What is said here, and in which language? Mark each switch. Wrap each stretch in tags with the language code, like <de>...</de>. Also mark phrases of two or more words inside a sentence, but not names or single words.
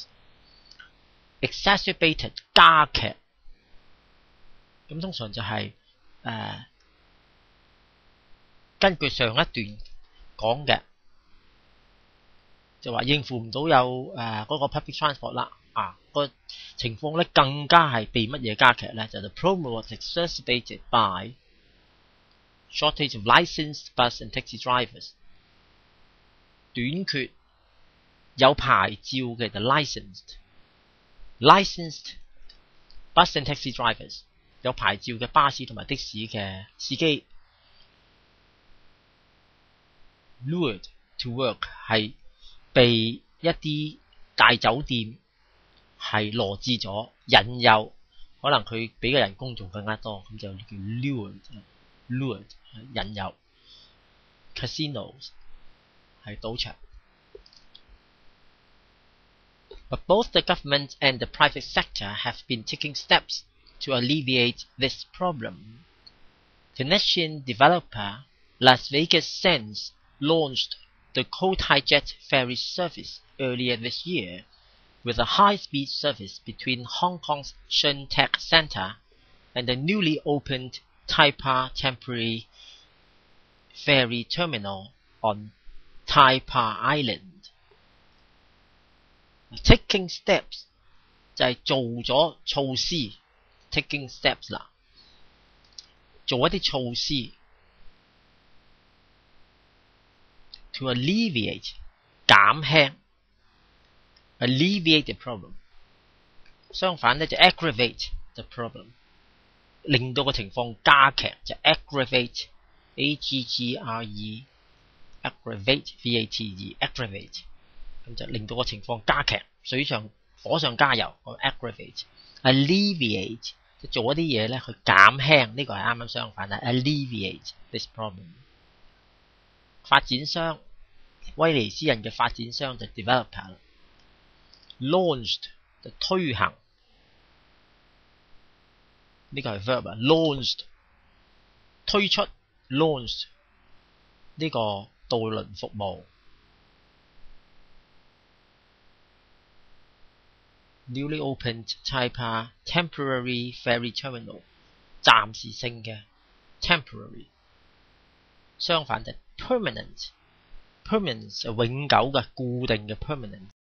<yue>Exacerbated 加劇，咁通常就係根據上一段講嘅。就話應付唔到有嗰個</yue> <en>public transport</en> <yue>啦，個情況咧更加係被乜嘢加劇咧？</yue> <en>就 the problem was exacerbated by shortage of licensed bus and taxi drivers，</en> <yue>短缺有牌照嘅就 licensed</yue> <en>bus and taxi drivers，</en> <yue>有牌照嘅巴士同埋的士嘅司機</yue> <en>lured to work</en> <yue>係被一啲大酒店係羅致咗引誘，可能佢俾嘅人工仲更加多，咁就叫 lured 引誘。Casinos 係賭場。</yue> <en>But both the government and the private sector have been taking steps to alleviate this problem. Venetian developer Las Vegas Sands launched the Cotai-Jet ferry service earlier this year, with a high-speed service between Hong Kong's Shun Tech Center and the newly opened Taipa Temporary Ferry Terminal on Taipa Island. Taking steps</en> <yue>就係做咗措施 ，</yue> <en>taking steps</en> <yue>啦，做一啲措施。</yue> <en>To alleviate</en> <yue>減輕</yue> <en>alleviate the problem，</en> <yue>相反咧就</yue> <en>aggravate the problem，</en> <yue>令到個情況加劇就</yue> <en>aggravate aggravate vate aggravate，</en> <yue>咁就令到個情況加劇，火上加油</yue> <en>aggravate alleviate</en> <yue>就做一啲嘢咧去減輕，呢個係啱啱相反啦</yue> <en>alleviate this problem。</en> <yue>發展商威尼斯人嘅發展商就</yue> <en>developer launched</en> <yue>就推行，呢個係</yue> <en>verb launched</en> <yue>推出 launched 呢個渡輪服務</yue> <en>newly opened Taipa Temporary Ferry Terminal</en> <yue>暫時性嘅 temporary， 相反就permanent 係永久嘅固定嘅 permanent。</yue>